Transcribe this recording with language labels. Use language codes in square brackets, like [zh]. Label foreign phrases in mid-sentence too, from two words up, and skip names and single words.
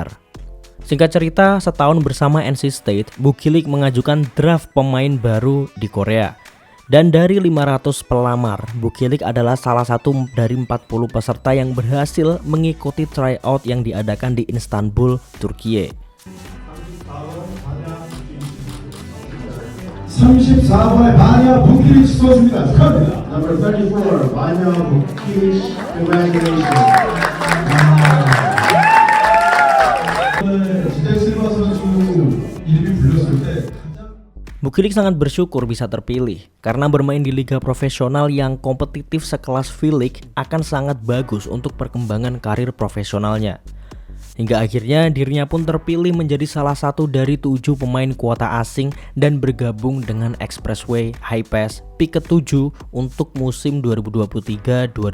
[id] Singkat cerita, setahun bersama NC State, Bukilik mengajukan draft pemain baru di Korea. Dan dari 500 pelamar, Bukilik adalah salah satu dari 40 peserta yang berhasil mengikuti tryout yang diadakan di Istanbul, Turkiye. [ko] 34번의 바냐 부키릭 선수입니다. 축하합니다. Number 34, 바냐 부키릭. Congratulations. 지대 실바 선수 이름이 불렸을 때 [id] Bukilik sangat bersyukur bisa terpilih karena bermain di liga profesional yang kompetitif sekelas V-League akan sangat bagus untuk perkembangan karir profesionalnya. Hingga akhirnya dirinya pun terpilih menjadi salah satu dari 7 pemain kuota asing dan bergabung dengan Expressway High Pass Pick ke-7 untuk musim 2023-2024.